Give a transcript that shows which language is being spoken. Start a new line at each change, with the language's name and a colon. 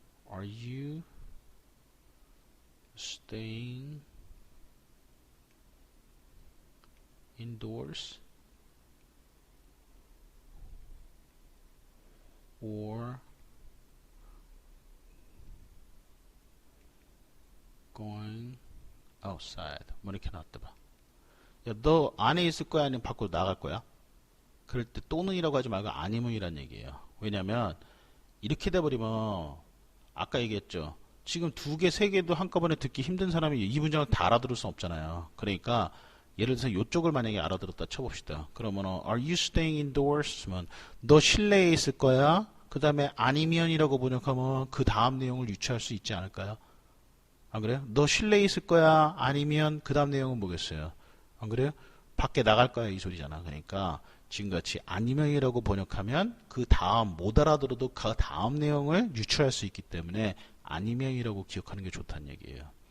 English: Are you staying indoors or going outside?
Korean: 뭐 이렇게 나왔다 봐. 야, 너 안에 있을 거야? 아니면 밖으로 나갈 거야? 그럴 때 또는이라고 하지 말고 아니면이란 얘기예요. 왜냐면 이렇게 돼버리면 아까 얘기했죠. 지금 두 개, 세 개도 한꺼번에 듣기 힘든 사람이 이 문장을 다 알아들을 수 없잖아요. 그러니까 예를 들어서 이쪽을 만약에 알아들었다 쳐봅시다. 그러면
English: Are you staying indoors?
Korean: 너 실내에 있을 거야? 그 다음에 아니면이라고 번역하면 그 다음 내용을 유추할 수 있지 않을까요? 안 그래요? 너 실내에 있을 거야? 아니면 그 다음 내용은 뭐겠어요? 안 그래요? 밖에 나갈 거야 이 소리잖아. 그러니까 지금같이 아니면이라고 번역하면 그 다음 못 알아들어도 그 다음 내용을 유추할 수 있기 때문에 아니면이라고 기억하는 게 좋다는 얘기예요.